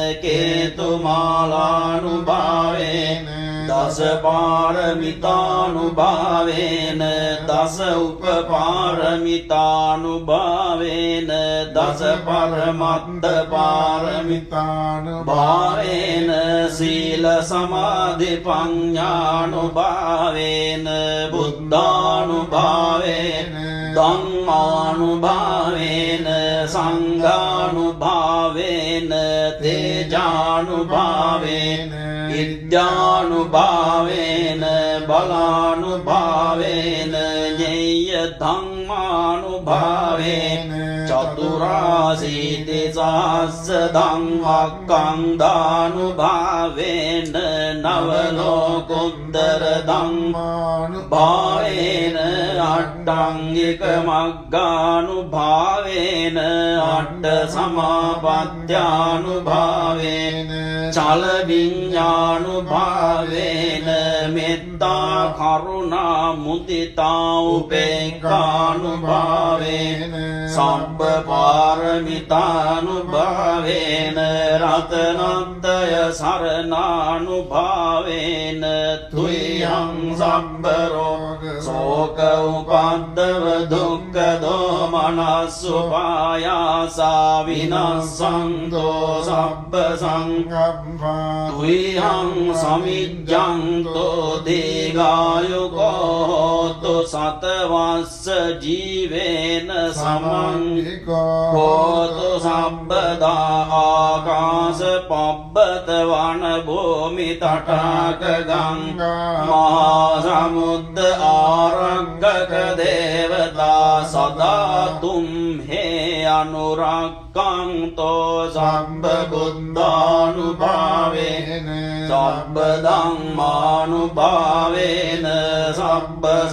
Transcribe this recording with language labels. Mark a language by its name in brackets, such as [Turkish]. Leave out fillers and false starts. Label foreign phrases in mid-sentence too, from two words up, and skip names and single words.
[Pali] කේතුමාලානුභාවේන දස පාරමිතානුභාවේන දස උපපාරමිතානුභාවේන දස පරමත්ත පාරමිතානුභාවේන සීල සමාධි පඤ්ඤානුභාවේන බුද්ධානුභාවේන ධම්මානුභාවේන සංඝානුභාවේන තේජානුභාවේන විද්‍යානුභාවේන බලානුභාවේන ඤේය ධම්මානුභාවේන චතුරාසීති සහස්ස ධම්මක්ඛන්දානුභාවේන නවලෝකුත්තර ධම්මානුභාවේන අට්ඨංගික මග්ගානුභාවේන අට්ඨ සමාපත්ත්‍යානුභාවේන චල විඤ්ඤානුභාවේන මෙත්තා කරුණා මුදිතා උපේක්ඛානුභාවේන සම්බ පාරමිතානුභාවේන රතනත්‍රය සරණානුභාවේන තුයං සම්බ රෝග ශෝක උපද්දව දුක්ඛ දෝමනස්සුපායාසා විනස්සන්තෝ සබ්බ සංකප්පා තුයං සමිජ්ජන්තෝ දීඝායුකෝ හෝතු සතවස්ස ජීවේන සමංගිකෝ හෝතු සම්බදා ආකාශ පබ්බත වන භූමි තටාක ගංගා මහා සමුද්ද ආරක්කක දේවතා සදා තුම්හේ අනුරක්ඛන්තෝ සම්බ බුද්ධානුභාවේන සබ්බ ධම්මානුභාවේන සබ්බ